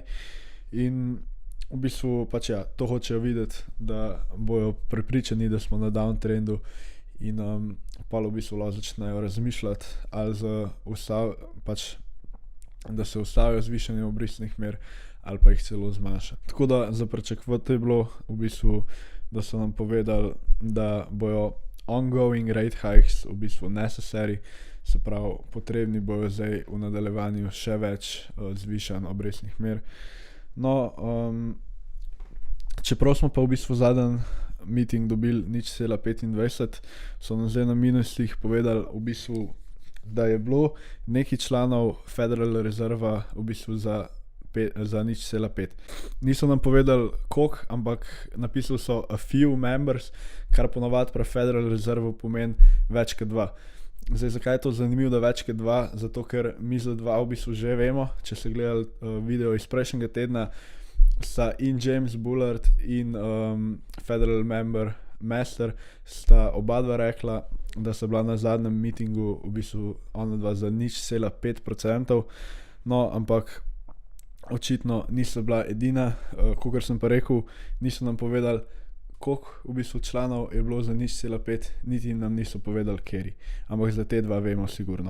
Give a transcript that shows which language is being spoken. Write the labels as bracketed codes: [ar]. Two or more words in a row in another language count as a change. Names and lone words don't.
[sl] In v bistvu pač ja, to hočejo videti, da bojo prepričani, da smo na downtrendu in pa v bistvu lahko začnejo razmišljati ali da se ustavijo zvišanje obrestnih mer ali pa jih celo zmanjša. Tako da za pričakovati je bilo v bistvu, da so nam povedali, da bojo [en] ongoing rate hikes [sl] v bistvu necessary, se pravi, potrebni bojo zdaj v nadaljevanju še več zvišanj obrestnih mer. No, čeprav smo pa v bistvu zadnji meeting dobili 0,25, so nam zdaj na minusih povedali v bistvu, da je bilo nekaj članov Federal Reserva v bistvu za 0,5. Niso nam povedali koliko, ampak napisali so [en] a few members, [sl] kar ponavadi pri Federal Reservu pomeni več kot 2. Zdaj, zakaj je to zanimivo, da več kot 2? Zato, ker mi za 2 v bistvu že vemo, če ste gledali video iz prejšnjega tedna, sta in James Bullard in Federal member Mester sta oba dva rekla, da so bila na zadnjem meetingu v bistvu ona dva za 0,5%, no, ampak očitno niso bila edina, kakor sem pa rekel, niso nam povedali, koliko v bistvu članov je bilo za 0,5, niti nam niso povedali kateri, ampak za te 2 vemo sigurno.